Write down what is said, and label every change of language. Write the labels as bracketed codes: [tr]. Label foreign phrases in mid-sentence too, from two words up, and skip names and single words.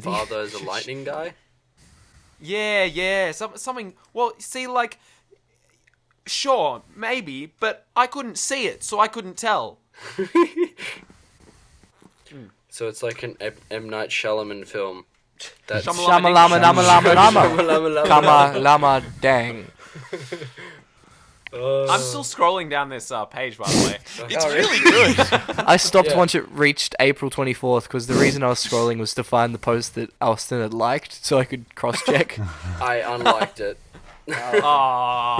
[en] father as a lightning guy. Yeah, something. Well, see, like, sure, maybe, but I couldn't see it, so I couldn't tell. So it's like an M. Night Shyamalan film. That's Shyamalan. Shama lama lama lama lama. Shyamalan. Kama lama dang. I'm still scrolling down this page, by the way. It's really good. I stopped Yeah. once it reached April 24th because the reason I was scrolling was to find the post that Austyn had liked so I could cross-check. I unliked it. Aw,